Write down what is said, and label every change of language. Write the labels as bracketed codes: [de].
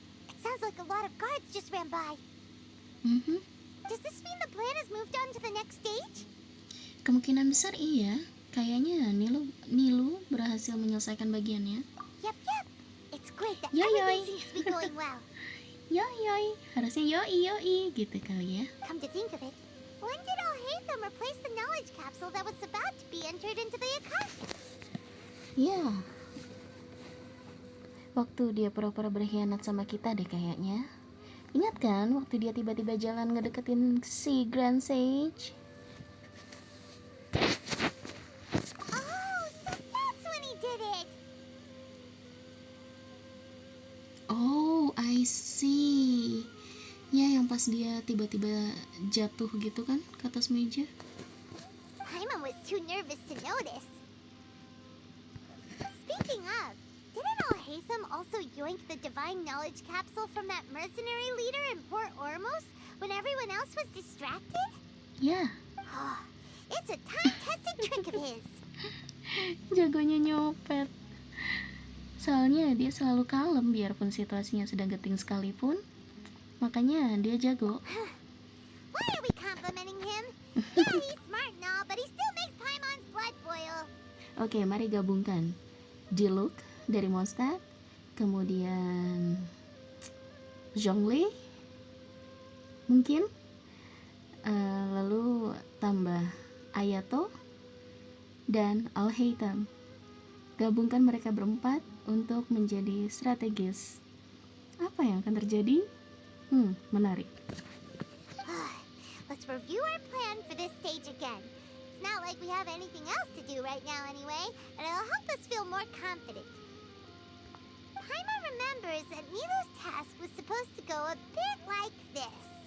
[en] It sounds like a lot of guards just ran by. Does this mean the plan has moved on to the next stage? [id] Kemungkinan besar iya. Kayaknya Nilu berhasil menyelesaikan bagiannya. [en] Yep. It's great that Yoy. everything seems to be going well. [id] Yoi, harusnya yoi gitu kali ya. [en] Come to think of it, when did Al-Haytham replace the knowledge capsule that was about to be entered into the Akasha? [id] Ya. Waktu dia pura-pura berkhianat sama kita deh kayaknya. Ingat kan waktu dia tiba-tiba jalan ngedeketin si Grand Sage? [en] Oh, so that's when he did it. Oh, I see. [id] Ya, yang pas dia tiba-tiba jatuh gitu kan ke atas meja. [en] Paimon was too nervous to notice. Speaking of, didn't Al-Haytham also yoink the divine knowledge capsule from that mercenary leader in Port Ormos when everyone else was distracted? [id] Ya. [en] Oh, it's a time-tested trick of his. [id] Jagonya nyopet. Soalnya dia selalu kalem biarpun situasinya sedang genting sekalipun. Makanya dia jago. [en] Why are we complimenting him? Yeah, he's smart and all, but he still makes Paimon's blood boil. [id] Oke, mari gabungkan. Diluc dari Mondstadt, kemudian Zhongli, mungkin, lalu tambah Ayato dan Al-Haytham. Gabungkan mereka berempat untuk menjadi strategis. Apa yang akan terjadi? Menarik. [en] Let's review our plan for this stage again. It's not like we have anything else to do right now anyway, and it'll help us feel more confident. Paimon remembers that Nilu's task was supposed to go a bit like this.